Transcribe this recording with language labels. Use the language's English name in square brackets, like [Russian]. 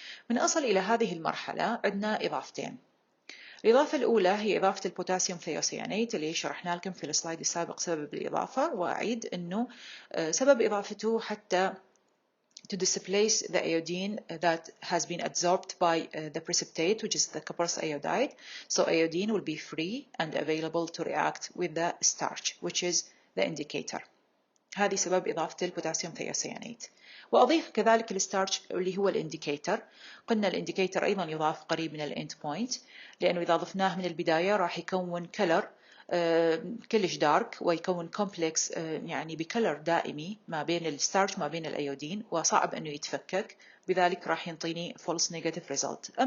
[Arabic] من أصل إلى هذه المرحلة عندنا إضافتين. الإضافة الأولى هي إضافة البوتاسيوم ثيوسيانيت اللي شرحنا لكم في السلايد السابق سبب الإضافة، وأعيد أنه سبب إضافته حتى [English] to displace the iodine that has been adsorbed by the precipitate, which is the coprous iodide. So iodine will be free and available to react with the starch, which is the indicator. [Arabic] هذه سبب إضافة البوتاسيوم ثيوسيانيت. وأضيف كذلك الستارش اللي هو الانديكيتر. قلنا الانديكيتر أيضا يضاف قريب من الاند بوينت، لأنه إذا ضفناه من البداية راح يكون كلر كلش دارك ويكون كومبلكس يعني بكلر دائمي ما بين الستارش ما بين الأيودين، وصعب أنه يتفكك، بذلك راح ينطيني [English] false negative result.